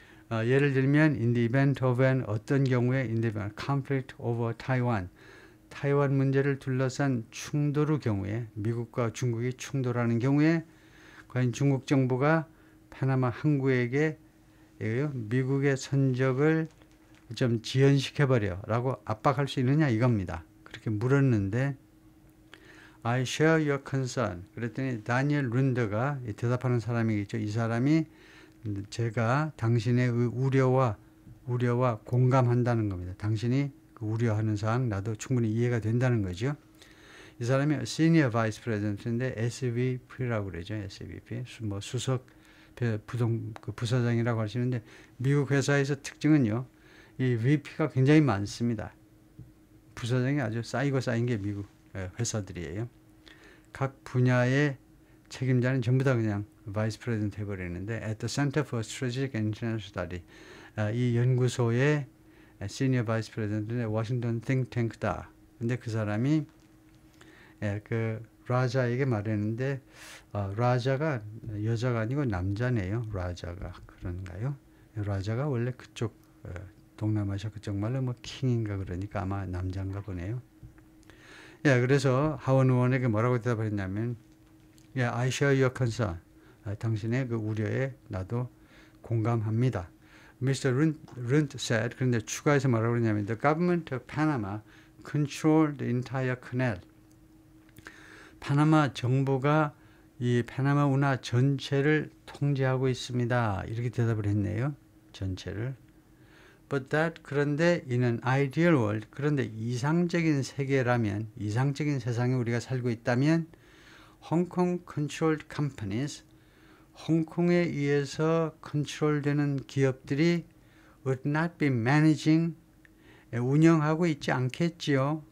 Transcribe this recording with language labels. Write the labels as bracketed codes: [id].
[ko] 예를 들면 [en] in the event of an [ko] 어떤 경우에 [en] in the event conflict over Taiwan, [ko] 타이완 문제를 둘러싼 충돌의 경우에, 미국과 중국이 충돌하는 경우에 과연 중국 정부가 파나마 항구에게 미국의 선적을 좀 지연시켜버려 라고 압박할 수 있느냐 이겁니다. 그렇게 물었는데 [en] I share your concern. [ko] 그랬더니 다니엘 룬더가 대답하는 사람이겠죠. 이 사람이 제가 당신의 우려와 공감한다는 겁니다. 당신이 우려하는 사항 나도 충분히 이해가 된다는 거죠. 이 사람이 Senior Vice President인데 SVP라고 그러죠. SVP 뭐 수석 부사장이라고 하시는데 미국 회사에서 특징은요. 이 VP가 굉장히 많습니다. 부사장이 아주 쌓인 게 미국 회사들이에요. 각 분야의 책임자는 전부 다 그냥 Vice President 해버리는데 [en] at the Center for Strategic and International Study, [ko] 이 연구소의 Senior Vice President의 워싱턴 think tank다. 근데 그 사람이 그 라자에게 말했는데 라자가 여자가 아니고 남자네요. 라자가 그런가요? 라자가 원래 그쪽 동남아시아 그쪽 말로 뭐 킹인가 그러니까 아마 남자인가 보네요. 그래서 하원 의원에게 뭐라고 대답했냐면 [en] I share your concern. [ko] 당신의 그 우려에 나도 공감합니다. [en] Mr. Runt said, [ko] 그런데 추가해서 뭐라고 그러냐면 [en] The government of Panama controlled the entire canal. [ko] 파나마 정부가 이 파나마 운하 전체를 통제하고 있습니다. 이렇게 대답을 했네요. 전체를. [en] But that, [ko] 그런데 [en] in an ideal world, [ko] 그런데 이상적인 세계라면, 이상적인 세상에 우리가 살고 있다면 [en] Hong Kong controlled companies, [ko] 홍콩에 의해서 컨트롤되는 기업들이 [en] would not be managing, [ko] 운영하고 있지 않겠지요.